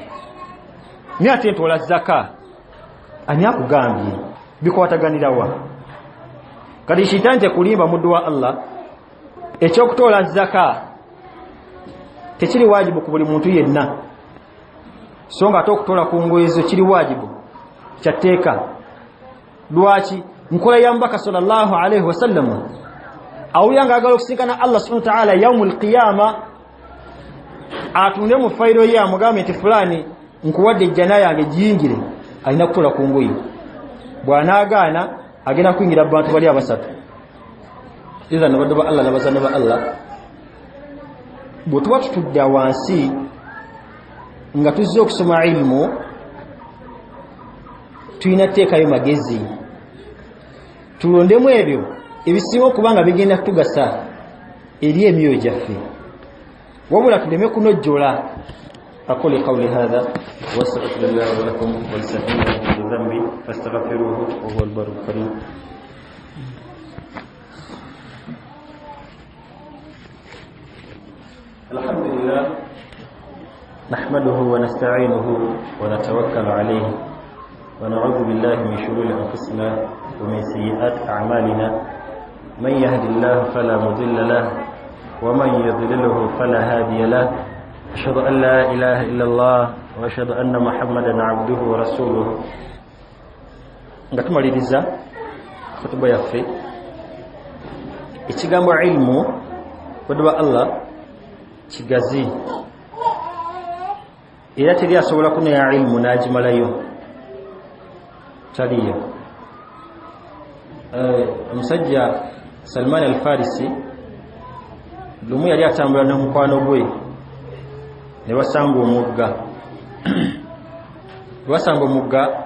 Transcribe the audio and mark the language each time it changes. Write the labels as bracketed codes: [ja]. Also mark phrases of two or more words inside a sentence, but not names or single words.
[lg] ni ate ntola zaka ani akugambye bikwataganirawa kati shitani tekulimba muddu wa Allah ekyokutola zaka tekiri wajibu ku buli muntu yenna so nga ate okutola ku ngoye zo kiri wajibu kyateeka lwaki nkola ya mubaka [ar] صلى الله عليه وسلم [lg] awulira agala okusinkana Allah [ar] سبحانه وتعالى يوم القيامة [lg] atunde mu fayiro ye amugambe nti fulani nkuwadde ejjana yange giyingire alina kutola ku ngoye bw'anaagaana agenda kuyingira abantu bali abasatu iza nabadde ba Allah nabazana ba Allah bwe tuba tutudde wansi nga tuzze okusoma ilmu tulina teekayo magezi tulondemu ebyo ebisinga okubanga bigenda kutugasa eri emyoyo gyaffe wabula tuleme kunojjola [ar] أقول قولي هذا واستغفر الله ولكم ولسائر ذنبي فاستغفروه وهو البر الكريم الحمد لله نحمده ونستعينه ونتوكل عليه ونعوذ بالله من شرور أنفسنا ومن سيئات أعمالنا من يهد الله فلا مضل له ومن يضلله فلا هادي له أشهد أن لا إله إلا الله وأشهد أن محمدا عبده ورسوله [lg] ngatumaliriza khutuba yaffe ekigambo ilmu kweduba Allah kigazi era teri asobola kuneya ilmu n'agimalayo taliyo omusajja Salman al-Farisi lumu yali atambula n'omukwano gwe ne basanga omugga